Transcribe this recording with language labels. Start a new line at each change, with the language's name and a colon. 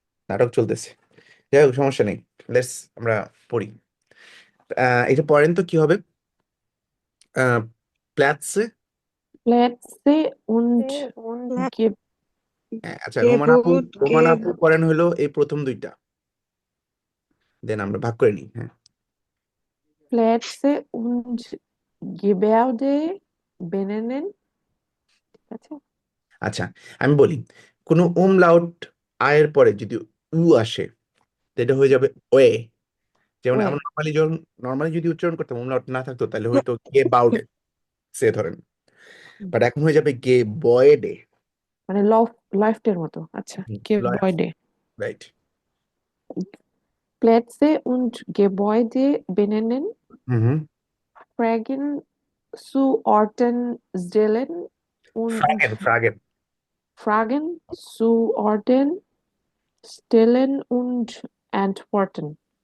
Bangla: নাটক চলতেছে। যাই হোক, সমস্যা নেই। লেটস আমরা পড়ি। এটা পড়েন তো কি হবে?
German: প্ল্যাটসে। Plätze und Ge
Bangla: আচ্ছা,
German: গেবুট রোমান গেব
Bangla: আপু পড়েন হলো এই প্রথম 2টা, দেন আমরা ভাগ করে নিই। হ্যাঁ,
German: Plätze und Gebäude benennen,
Bangla: ঠিক আছে? আচ্ছা, আমি বলি, কোনো umlaut আয়ের পরে যদি উ আসে, তো এটা হয়ে যাবে ওয়ে। যেমন ওয়ে আমরা নর্মালি যদি উচ্চারণ করতাম, umlaut না থাকতো, তাহলে হয়তো গে বাউডে সে ধরেন। বাট এখন হয়ে যাবে গে বয়েডে। মানে লফটের মতো। আচ্ছা,
German: Gebäude.
Bangla: Right.
German: Plätze und Gebäude benennen, হুম হুম। Fragen zu Orten stellen und ফ্রাগেন। Fragen zu Orten stellen und antworten.